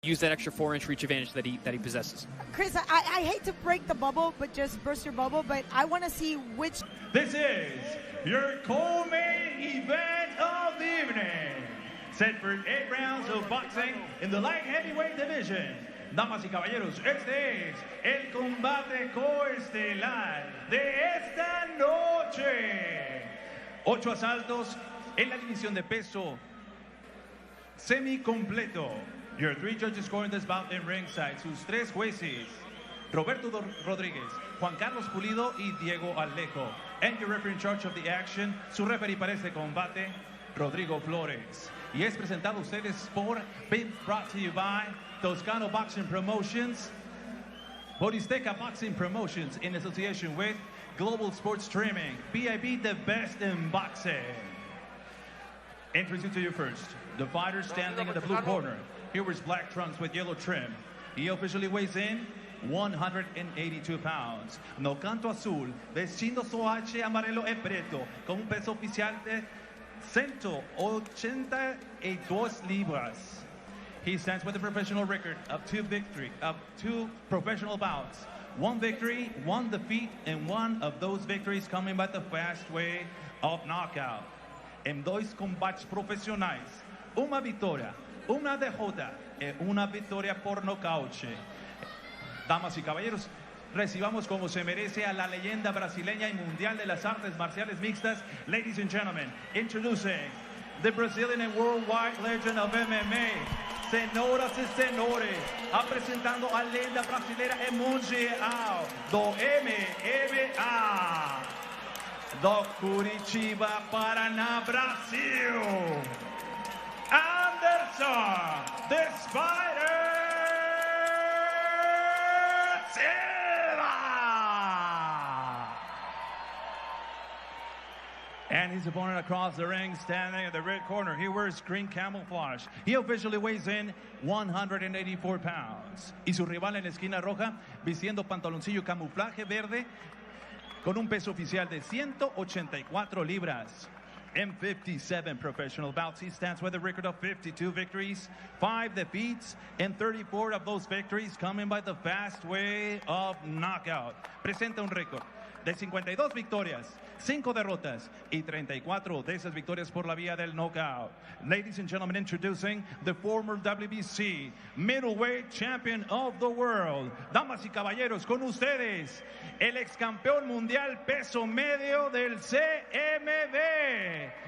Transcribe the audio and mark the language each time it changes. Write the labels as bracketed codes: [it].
[en] use that extra 4-inch reach advantage that he possesses. Chris, I hate to break the bubble, but just burst your bubble, but I want to see which... This is your co-main event of the evening. Set for 8 rounds of boxing in the light heavyweight division. [es] Damas y caballeros, este es el combate coestelar de esta noche. 8 asaltos en la división de peso semi-completo. [en] Your 3 judges scoring this bout in ringside. [es] Sus 3 jueces, Roberto Rodríguez, Juan Carlos Pulido y Diego Alejo. [en] And your referee in charge of the action, [es] su referee para este combate, [en] Rodrigo Flores. [es] Y es presentado a ustedes por, [en] being brought to you by Toscano Boxing Promotions, Boristeca Boxing Promotions in association with Global Sports Streaming, BIB, the best in boxing. Introducing to you first, the fighter standing in the blue corner. He wears black trunks with yellow trim. He officially weighs in 182 pounds. [pt] No canto azul, vestindo soache amarelo e preto, [es] con un peso oficial de 182 libras. [en] He stands with a professional record of 2 professional bouts. 1 victory, 1 defeat, and 1 of those victories coming by the fast way of knockout. [es] En 2 combates profesionais, una victoria, una derrota y una victoria por nocaute. Damas y caballeros, recibamos como se merece a la leyenda brasileña y mundial de las artes marciales mixtas. [en] Ladies and gentlemen, introducing the Brazilian and worldwide legend of MMA. [pt] Senhoras e senhores, apresentando a lenda brasileira e mundial do MMA, do Curitiba, Paraná, Brasil, Anderson, the Spider Silva! [en] And his opponent across the ring, standing at the red corner. He wears green camouflage. He officially weighs in 184 pounds. [es] Y su rival en la esquina roja, vistiendo pantaloncillo camuflaje verde, con un peso oficial de 184 libras. [en] In 57 professional bouts, he stands with a record of 52 victories, 5 defeats, and 34 of those victories coming by the fast way of knockout. [es] Presenta un récord de 52 victorias, 5 derrotas y 34 de esas victorias por la vía del knockout. [en] Ladies and gentlemen, introducing the former WBC middleweight champion of the world. [es] Damas y caballeros, con ustedes, el ex campeón mundial peso medio del CMB.